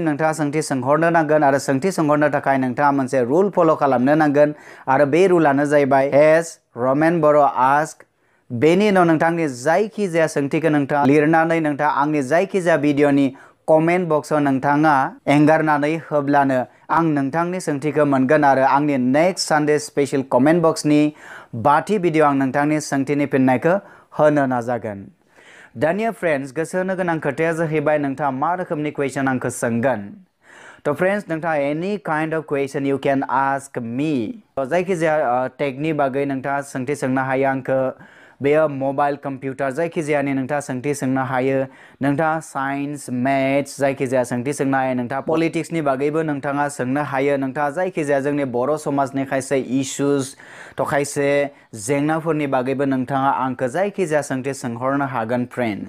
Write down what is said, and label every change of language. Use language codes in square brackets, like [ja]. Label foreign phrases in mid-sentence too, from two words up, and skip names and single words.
[brx] नोंथाङा सोंथि सोंहरनो नांगोन आरो सोंथि सोंहरनो थाखाय नोंथाङा मोनसे रुल फल' खालामनो नांगोन आरो बे रुलानो जाहैबाय एस रमेन बर' आस्क बेनि उनाव नोंथांनि जायखिजाया सोंथिखौ नोंथाङा लिरनानै नोंथाङा आंनि जायखिजाया भिडिअनि [en] comment box [brx] नोंथाङा एंगारनानै होब्लानो आं नोंथांनि सोंथिखौ मोनगोन आरो आंनि [en] next Sunday special comment box [brx] बाथि भिडिअ आं नोंथांनि सोंथिनि फिननायखौ होनो नाजागोन। दानिया फ्रेंड्स गोसो होनो गोनां खोथाया जाहैबाय नोंथाङा मा रोखोमनि कुवेश्चन आंखौ सोंगोन। [en] तो फ्रेंड्स नोंथाङा any kind of question you can ask me. [brx] जायखिजाया टेकनि बागै नोंथाङा सोंथि सोंनो हायो आंखौ। बेयो मबाइल कम्पिउटार जायखिजायानि नोंथाङा सोंथि सोंनो हायो। नोंथाङा साइंस मैथ्स जायखिजाया सोंथि सोंनो हायो। नोंथाङा पलिटिक्सनि बागैबो नोंथाङा सोंनो हायो। नोंथाङा जायखिजाया जोंनि बर' समाजनि खायसे इश्यूज तो खायसे जेंनाफोरनि बागैबो नोंथाङा आंखौ जायखिजाया सोंथि सोंहरनो हागोन फ्रेंड्स।